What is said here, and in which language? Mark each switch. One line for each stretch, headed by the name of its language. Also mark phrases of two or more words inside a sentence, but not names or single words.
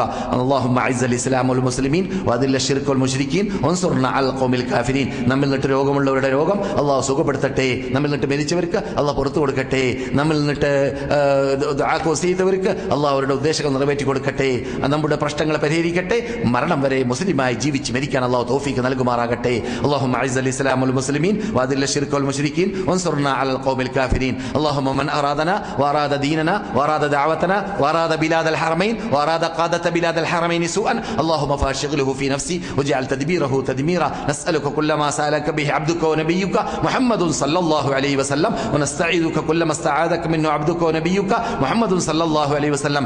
Arabic: اللهم أعز الإسلام والمسلمين وأذل الشرك والمشركين وانصرنا القوم الكافرين.
Malayalam: നമ്മിൽ നിന്നിട്ട് രോഗമുള്ളവരുടെ രോഗം അല്ലാഹു സുഖപ്പെടുത്തട്ടെ. നമ്മിൽ നിന്നിട്ട് മരിച്ചവർക്ക് അല്ലാഹു പുറത്തു കൊടുക്കട്ടെ. നമ്മിൽ നിന്നിട്ട് ദുആ ചെയ്തവർക്ക് അല്ലാഹു അവരുടെ ഉദ്ദേശങ്ങൾ നിറവേറ്റി കൊടുക്കട്ടെ. നമ്മുടെ പ്രശ്നങ്ങളെ പരിഹരിക്കട്ടെ. മരണം വരെ മുസ്ലിമായി ജീവിച്ച് മരിക്കാൻ അല്ലാഹു തൗഫീഖ് നൽകുമാറാകട്ടെ.
Arabic: اللهم اعز الاسلام والمسلمين واذل الشرك والمشركين وانصرنا على القوم الكافرين. اللهم من ارادنا واراد ديننا واراد دعوتنا واراد بلاد الحرمين واراد قادة بلاد الحرمين سوءا اللهم فاشغله في نفسي واجعل تدبيره تدميرا. نسألك كل ما سألك به عبدك ونبيك محمد صلى الله عليه وسلم ونستعيذك كل ما استعاذك منه عبدك ونبيك محمد صلى الله عليه وسلم.